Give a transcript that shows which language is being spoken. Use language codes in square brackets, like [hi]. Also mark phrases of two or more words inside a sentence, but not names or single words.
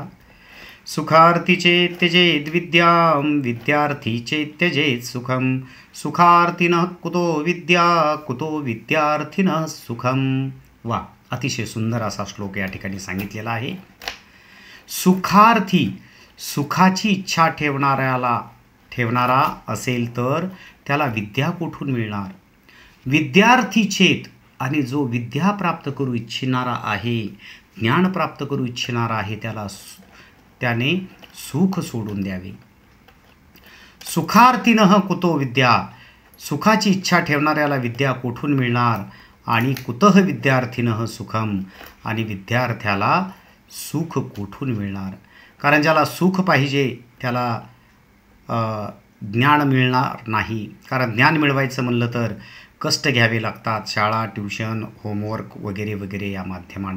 [sa] सुखार्थीचे त्यजेत विद्यां विद्यार्थीचे त्यजेत सुखम सुखार्थीनः कुतो विद्या कुतो विद्यार्थिनः सुखम. [mr] वा, अतिशय सुंदर असा श्लोक या ठिकाणी सांगितलेला आहे. सुखार्थी, सुखाची इच्छा ठेवणारा असेल तर त्याला विद्या कुठून मिळणार? [sa] विद्यार्थी चेत, [mr] आणि जो विद्या प्राप्त करू इच्छिणारा आहे, ज्ञान प्राप्त करू इच्छिणारा आहे, त्याने सुख सोडून द्यावे. [sa] सुखार्थीनः कुतो विद्या, [mr] सुखाची इच्छा ठेवणाऱ्याला विद्या कुठून मिळणार, आणि [sa] कुतः विद्यार्थीनः सुखम, [mr] आणि विद्यार्थ्याला सुख कुठून मिळणार. कारण ज्याला सुख पाहिजे त्याला ज्ञान मिळणार नाही, कारण ज्ञान मिळवायचं म्हणलं तर कष्ट घ्यावे लागतात, शाळा, ट्युशन, होमवर्क वगैरे वगैरे या माध्यमाने.